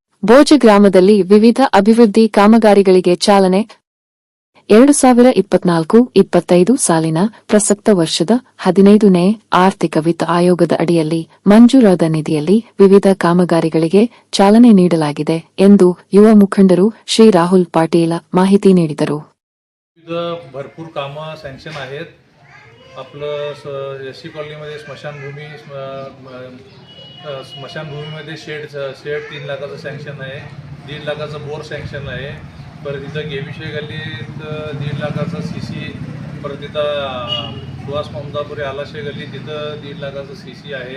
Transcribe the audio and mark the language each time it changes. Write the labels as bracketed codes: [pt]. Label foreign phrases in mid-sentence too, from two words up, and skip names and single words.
[kn] ಬೋಜ ಗ್ರಾಮದಲ್ಲಿ ವಿವಿಧ ಅಭಿವೃದ್ಧಿ ಕಾಮಗಾರಿಗಳಿಗೆ ಚಾಲನೆ 2024-25 ಸಾಲಿನ ಪ್ರಸಕ್ತ ವರ್ಷದ 15ನೇ ಆರ್ಥಿಕ ವಿತ್ತ ಆಯೋಗದ ಅಡಿಯಲ್ಲಿ ಮಂಜೂರಾದ ನಿಧಿಯಲ್ಲಿ ವಿವಿಧ ಕಾಮಗಾರಿಗಳಿಗೆ ಚಾಲನೆ ನೀಡಲಾಗಿದೆ ಎಂದು ಯುವ ಮುಖಂಡರು ಶ್ರೀ ರಾಹುಲ್ ಪಾಟೀಲ ಮಾಹಿತಿ ನೀಡಿದರು. [mr] भरपूर कामं सँक्शन आहेत. आपलं एससी कॉलनीमध्ये स्मशानभूमीमध्ये शेड 3 लाखाचं सँक्शन आहे. 1.5 लाखाचं बोर सँक्शन आहे. परत इथं गेविशे गल्लीत 1.5 लाखाचं CC, परत इथं सुहास ममदापुरे आलाशे गल्ली तिथं 1.5 लाखाचं CC आहे.